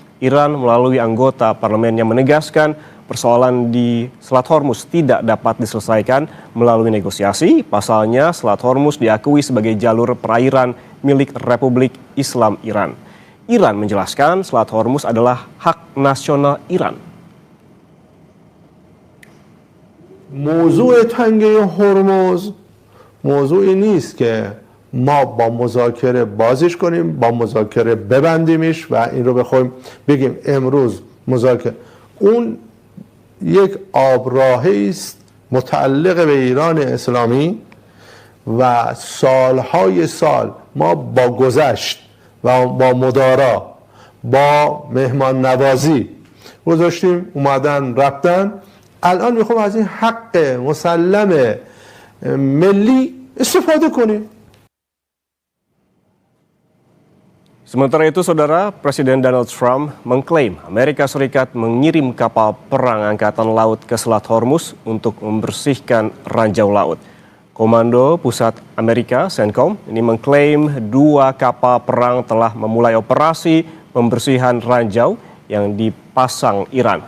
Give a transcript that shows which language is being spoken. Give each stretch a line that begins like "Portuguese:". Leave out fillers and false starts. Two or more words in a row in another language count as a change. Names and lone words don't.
Indonesian: Iran melalui anggota parlemennya menegaskan persoalan di Selat Hormuz tidak dapat diselesaikan melalui negosiasi. Pasalnya, Selat Hormuz diakui sebagai jalur perairan milik Republik Islam Iran. Iran menjelaskan Selat Hormuz adalah hak nasional Iran.
Persian: موضوع تنگه هرمز موضوعی نیست که ما با مذاکره بازش کنیم، با مذاکره ببندیمش و این رو بخوایم بگیم امروز مذاکره. اون یک آبراهی است متعلق به ایران اسلامی و سالهای سال ما با گذشت و با مدارا با مهمان نوازی گذاشتیم، اومدن رفتن. الان میخوام از این حق مسلم ملی استفاده کنیم.
Indonesian: Sementara itu, Saudara, Presiden Donald Trump mengklaim Amerika Serikat mengirim kapal perang Angkatan Laut ke Selat Hormuz untuk membersihkan ranjau laut. Komando Pusat Amerika, CENTCOM, ini mengklaim 2 kapal perang telah memulai operasi pembersihan ranjau yang dipasang Iran.